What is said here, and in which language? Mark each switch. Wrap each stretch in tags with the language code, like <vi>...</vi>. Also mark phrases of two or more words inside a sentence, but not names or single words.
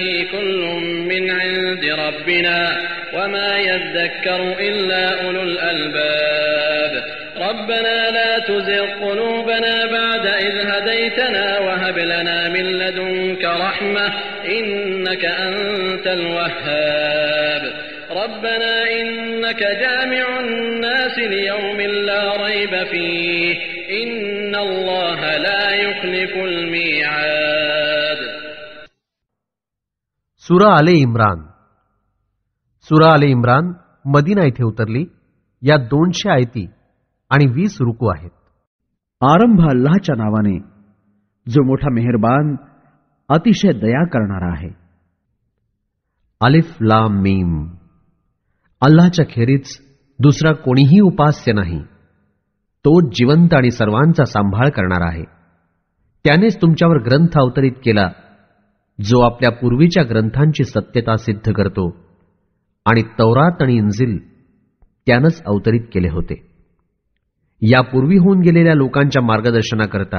<ar>كل من عند ربنا وما يذكر إلا أولو الألباب ربنا لا تزغ قلوبنا بعد إذ هديتنا وهب لنا من لدنك رحمة إنك أنت الوهاب ربنا إنك جامع الناس ليوم لا ريب فيه إن الله لا يخلف الميعاد.</ar> <mr>सूरा आले इम्रान मदीना येथे उतरली. या 200 आयती आणि 20 रुकू आहेत. आरंभ अल्लाहच्या नावाने जो मोठा मेहरबान अतिशय दया करणारा आहे. अलिफ लाम मीम. अल्लाहच्या खेरीज दुसरा कोणीही उपास्य नाही. तो जिवंत आणि सर्वांचा सांभाळ करणार आहे. त्यानेच तुमच्यावर ग्रंथ अवतरित केला जो आपल्या पूर्वीच्या ग्रंथांची सत्यता सिद्ध करतो आणि तौरात आणि इंजिल त्यानंच अवतरित केले होते यापूर्वी होऊन गेलेल्या लोकांच्या मार्गदर्शनाकरता.</mr>